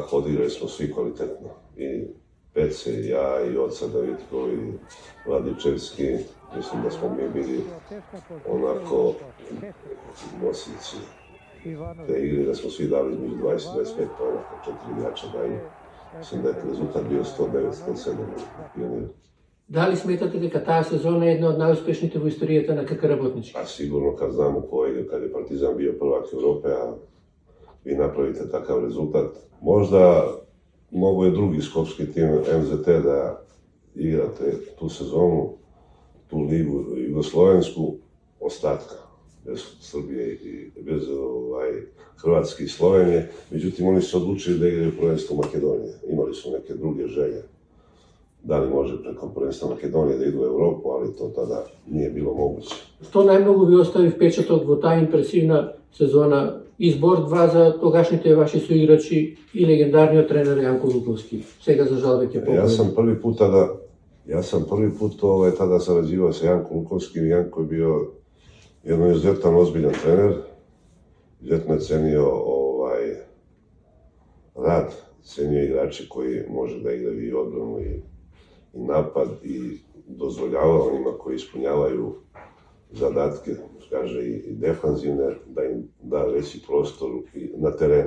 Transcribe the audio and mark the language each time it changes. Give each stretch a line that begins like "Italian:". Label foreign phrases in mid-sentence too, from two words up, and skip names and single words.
Serbian: Odigrali smo svi kvalitetno. I Pece, i ja, i Oca Davitko, i Vladičevski. Mislim da smo mi bili onako nosilci te igre, da smo svi dali između 20 i 25 pojena, 4 igrača daju. Mislim da je rezultat bio 109-107 pionira. Da li smetate
Macedonian: дека таа сезона е една од најуспешните во историјата на КК Работнички?
Serbian: A sigurno kad znamo ko je, kad je Partizan bio prvak Europe, a vi napravite takav rezultat. Možda mogo je drugi skopski tim MZT da igrate tu sezonu, tu ligu jugoslovensku, ostatka, bez Srbije i bez Hrvatske i Slovenije. Međutim, oni su odlučili da igraju prvenstvo Makedonije. Imali su neke druge želje. Da li može preko prvenstva Makedonije da idu u Evropu, ali to tada nije bilo moguće.
Macedonian: Што најмногу ви остави впечаток во таа импресивна сезона? Избор два за тогашните ваши соиграчи и легендарниот тренер Јанко Луковски. Сега за жал веќе покоен.
Serbian: Ja sam prvi put tada sarađivao sa Jankom Lukovskim. Janko je bio jedan izuzetan ozbiljan trener. Izuzetno je cenio rad, cenio igrače koji može da igraju i odbranu i napad i dozvoljava onima koji ispunjavaju zadatke, kaže i defanzivne, da im da veći prostor na terenu.